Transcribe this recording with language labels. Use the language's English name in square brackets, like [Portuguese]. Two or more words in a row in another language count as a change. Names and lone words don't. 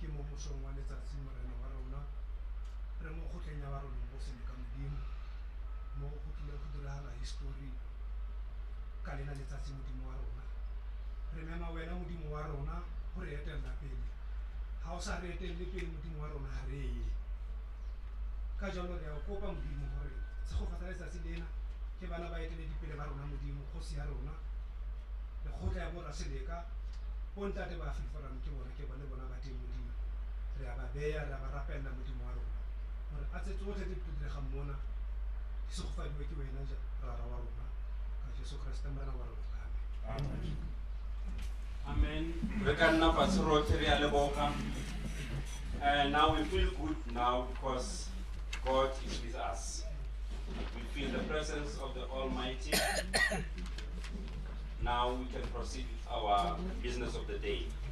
[Tswana] mosong wa letsatsi morena wa rona re mo kgotleng ya Barolong Boo Seleka modimo mo go tlile go diragala history ka lena letsatsi modimo wa rona re mema wena modimo wa rona go re etella pele ha o sa re etelle pele modimo wa rona ha re ye ka jalo re a o kopa modimo gore se go fatsa letsatsi lena ke bana ba etele dipele ba rona modimo kgosi ya rona le kgotla ya borra Seleka bontate ba AfriForum ke bona ba teng modimo re a ba beya re a ba rapella modimo wa rona gore a tse tsotlhe tse di diregang mona di se go fadiwe ke wena rara wa rona ka Jesu Kriste morena wa rona amen. Amen. [English] We can now pass now we feel good now because God is with us. We feel the presence of the Almighty. Now we can proceed with our business of the day.